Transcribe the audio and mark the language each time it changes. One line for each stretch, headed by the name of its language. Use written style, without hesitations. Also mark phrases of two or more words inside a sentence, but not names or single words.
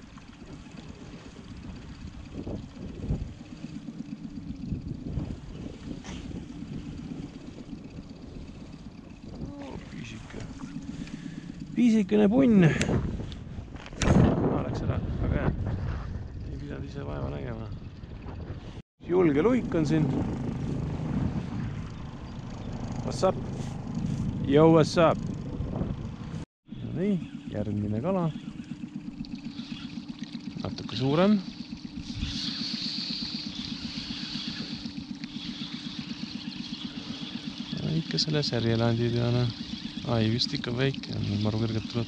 Estonian: Piisikene punn. Läks ära, väga hea. Ei pidanud ise vaeva nägema. Julge luik on siin.
English: What's up? Yo, what's up?
Estonian: No nii, järgmine kala. Natuke suurem. Ikka selle särjelandi peale. Ai, vist ikka väike on, maru kõrgelt tuleb.